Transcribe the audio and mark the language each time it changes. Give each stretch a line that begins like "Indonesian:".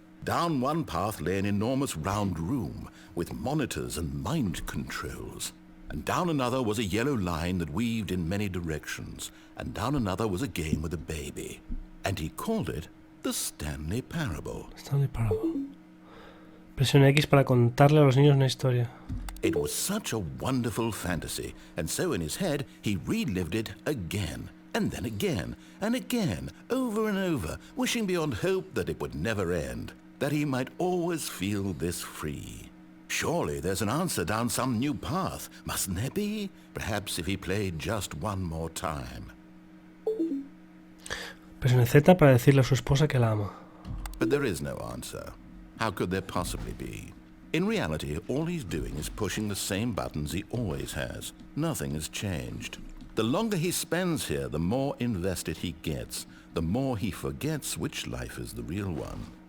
English: Down one path lay an enormous round room with monitors and mind controls. And down another was a yellow line that weaved in many directions. And down another was a game with a baby. And he called it the Stanley Parable. Stanley Parable.
Spanish: Presione X para contarle a los niños una historia.
English: It was such a wonderful fantasy, and so in his head he relived it again, and then again, and again, over and over, wishing beyond hope that it would never end, that he might always feel this free. Surely there's an answer down some new path, mustn't there be? Perhaps if he played just one more time.
Spanish: Presione Z para decirle a su esposa que la ama.
English: But there is no answer. How could there possibly be? In reality, all he's doing is pushing the same buttons he always has. Nothing has changed. The longer he spends here, the more invested he gets, the more he forgets which life is the real one.